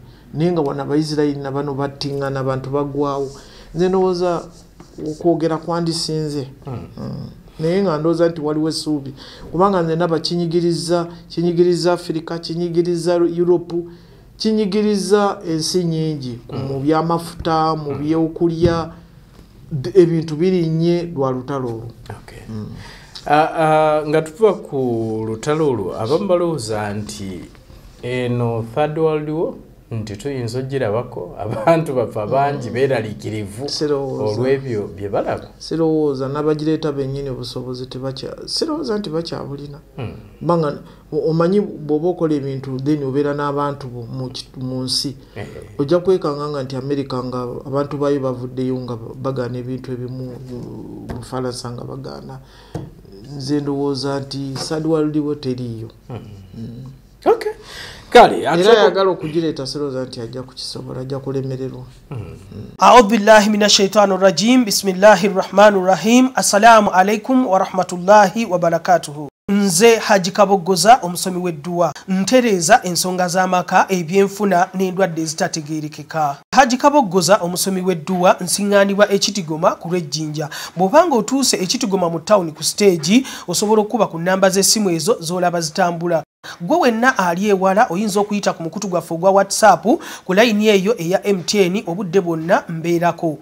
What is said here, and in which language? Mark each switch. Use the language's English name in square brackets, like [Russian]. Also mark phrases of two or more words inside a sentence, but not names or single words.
[Ganda] naye nga wana Abaisirairi na bano battiŋŋana abantu bagwawo nze ndowooza okwogera kwandisinze naye nga ndowooza nti waliwo essuubi kubanga nze ndaba kinyigiriza Africa kinyigiriza Europe kinyigiriza ensi nyingi mu byamafuta mu byokulya ebintu birinnye lwa lutalo olwo nga tuva ku lutalo olwo abamu balowooza nti eno [English] third world war [Ganda] nti tuyinza ogirabako abantu bafa bangi beeraliikirivu olw'ebyo bye balaba sirowooza n'abagireeta bennyini obusobozi sirowooza nti bakyabulina banga omanyi bw'oba okola ebintu then obeera n'abantu mu nsi ojja kwekanga nti America nga abantu baayo bavuddeyo nga bagaana ebintu ebimu Bufalansa nga bagaana nze ndowooza nti [English] third world war [Ganda] teriiyo kale era yagala okugireeta sirowooza nti ajja kukisobola ajja kulemererwa [Arabic] أعوذ بالله من الشيطان الرجيم بسم الله الرحمن الرحيم السلام عليكم ورحمة الله وبركاته [Ganda] nze Haji Kaboggoza omusomi w'edduwa ntereeza ensonga z'amaka ebyenfuna n'endwadde ezitategeerekeka Haji Kaboggoza omusomi w'edduwa nsiŋŋaanibwa ekitigoma ku lw'ejjinja bw'obanga otuuse ekitigoma mu ttawuni ku siteegi osobola okuba ku nnamba z'essimu ezo z'olaba zitambula gwe wenna ali ewala oyinza okuyita ku mukutu gwaffe ogwa WhatsApp ku layini eyo eya MTN obudde bwonna mbeerako